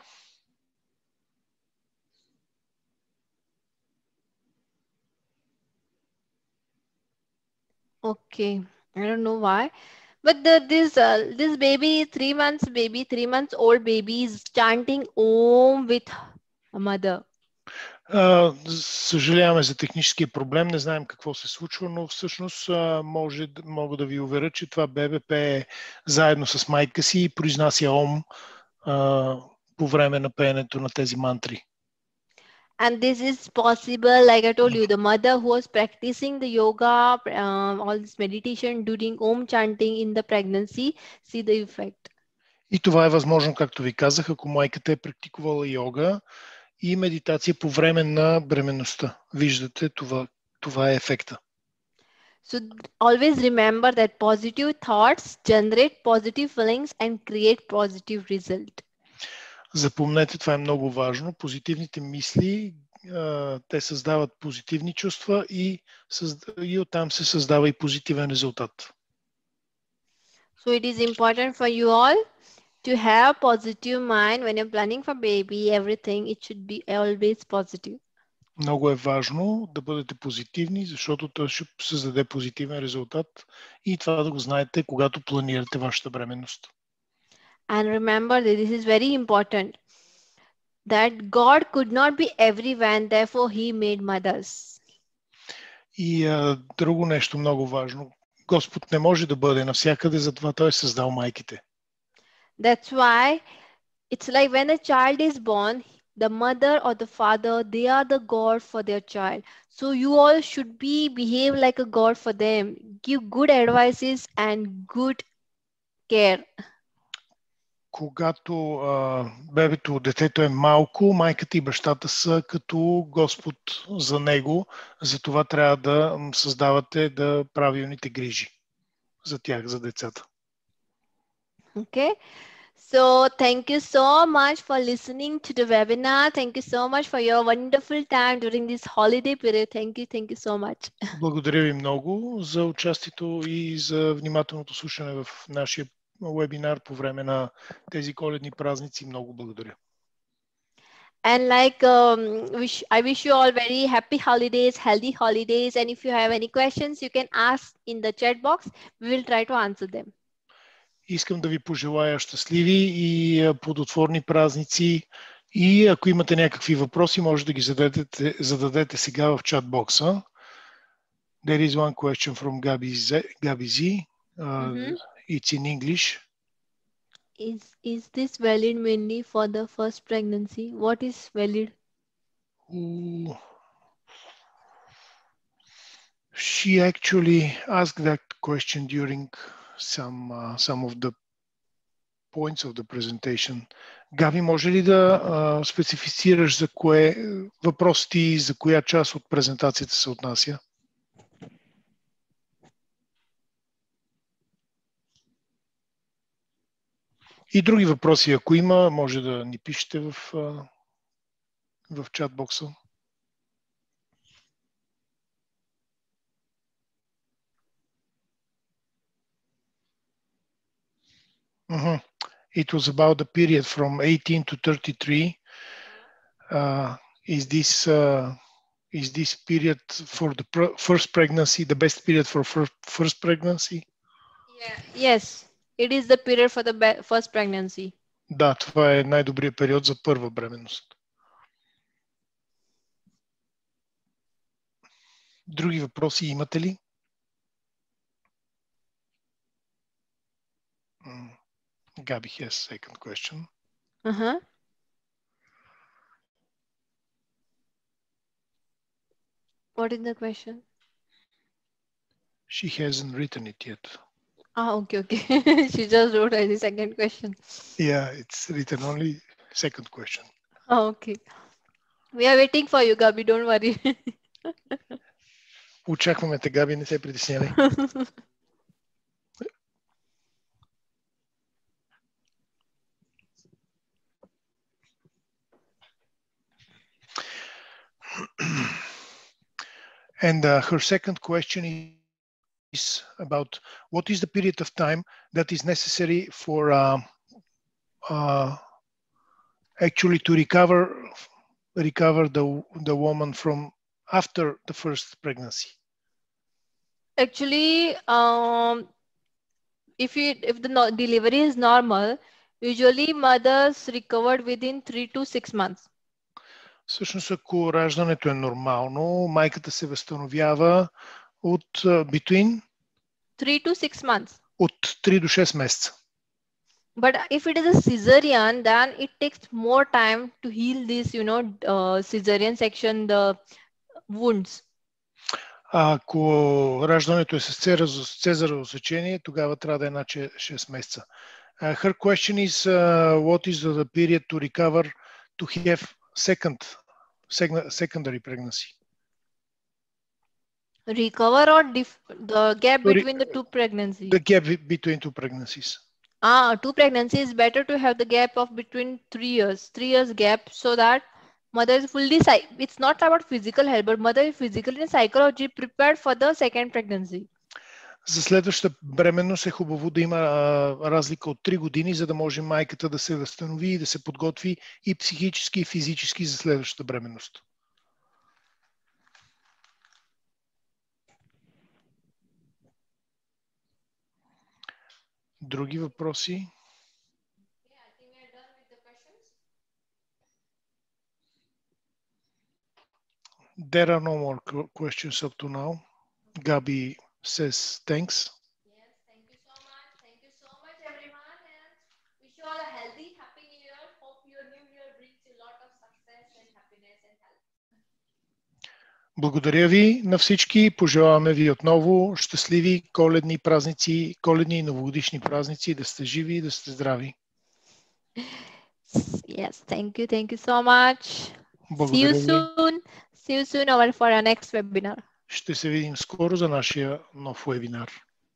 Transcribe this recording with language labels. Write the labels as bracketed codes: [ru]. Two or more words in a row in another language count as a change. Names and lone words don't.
[en] Okay. I don't know why. But this baby, 3 months baby, 3 months old baby is chanting Om with a mother. [bg] Съжаляваме за техническия проблем, не знаем какво се случва, но всъщност мога да ви уверя, че това бебе пее заедно с майка си и произнася Ом по време на пеенето на тези мантри. [en] And this is possible, like I told you, the mother who was practicing the yoga, all this meditation during Om chanting in the pregnancy, see the effect. [bg] И това е възможно, както ви казах, ако майката е практикувала йога и медитация по време на бременността. Виждате, това е ефекта. [en] So always remember that positive thoughts generate positive feelings and create positive result. [bg] Запомнете, това е много важно. Позитивните мисли, те създават позитивни чувства и оттам се създава и позитивен резултат. [en] So it is important for you all to have positive mind when you're planning for baby, everything, it should be always positive. [bg] Много е важно да бъдете позитивни, защото той ще създаде позитивен резултат и това да го знаете, когато планирате вашата бременност. [en] And remember that this is very important, that God could not be everywhere and therefore He made mothers. [bg] И друго нещо много важно. Господ не може да бъде навсякъде, затова Той е създал майките. [en] That's why it's like when a child is born, the mother or the father, they are the God for their child. So you all should behave like a God for them. Give good advices and good care. [bg] Когато бебето, детето е малко, майката и бащата са като Господ за него, затова трябва да създавате правилните грижи за тях, за децата. [en] Okay. So thank you so much for listening to the webinar. Thank you so much for your wonderful time during this holiday period. Thank you so much. [bg] Благодаря ви много за участието и за внимателното слушане в нашия вебинар по време на тези коледни празници. Много благодаря. [en] And I wish you all very happy holidays, healthy holidays. And if you have any questions, you can ask in the chat box. We will try to answer them. [bg] Искам да ви пожелая щастливи и плодотворни празници. И ако имате някакви въпроси, може да ги зададете сега в чат бокса. [en] There is one question from Gabi Z. It's in English. Is this valid mainly for the first pregnancy? What is valid? She actually asked that question during some of the points of the presentation. [bg] Габи, може ли да специфицираш за кое въпрос ти, за коя част от презентацията се отнася? И други въпроси, ако има, може да ни пишете в чат бокса. [en] It was about the period from 18 to 33. Is Is this period for the first pregnancy the best period for first pregnancy? Yeah. Yes, it is the period for the first pregnancy. [bg] Да, това е най-добрият период за първа бременност. Други въпроси имате ли? [en] Gabi has second question. Uh-huh. What is the question? She hasn't written it yet. Ah, okay. She just wrote the second question. Yeah, it's written only second question. Oh, okay. We are waiting for you, Gabi. Don't worry. [bg] Очакваме те, Габи, не се притеснявай. [en] And her second question is about what is the period of time that is necessary for actually to recover the woman from after the first pregnancy. Actually, if the delivery is normal, usually mothers recovered within 3 to 6 months. [bg] Всъщност, ако раждането е нормално, майката се възстановява от between [en] 3 to 6 months. [bg] От 3 до 6 месеца. [en] But if it is a cesarean, then it takes more time to heal this, cesarean section, the wounds. [bg] Ако раждането е с цезарово сечение, тогава трябва да е над 6 месеца. [en] Her question is what is the period to recover to have secondary pregnancy? Recover or the gap between the two pregnancies? The gap between two pregnancies. Two pregnancies, better to have the gap of between 3 years. 3 years gap, so that mother is fully, it's not about physical health, but mother is physically and psychologically prepared for the second pregnancy. [bg] За следващата бременност е хубаво да има разлика от 3 години, за да може майката да се възстанови и да се подготви и психически, и физически за следващата бременност. Други въпроси? [en] There are no more questions up to now. Gabi says thanks. Yes, thank you so much. Thank you so much, everyone. And wish you all a healthy, happy new year. Hope your new year brings you a lot of success and happiness and health. [bg] Благодаря ви на всички. Пожелаваме ви отново щастливи коледни празници, коледни и новогодишни празници. Да сте живи и да сте здрави. [en] Yes, thank you. Thank you so much. [bg] Благодаря ви. [en] See you soon for our next webinar. [bg] Ще се видим скоро за нашия нов вебинар.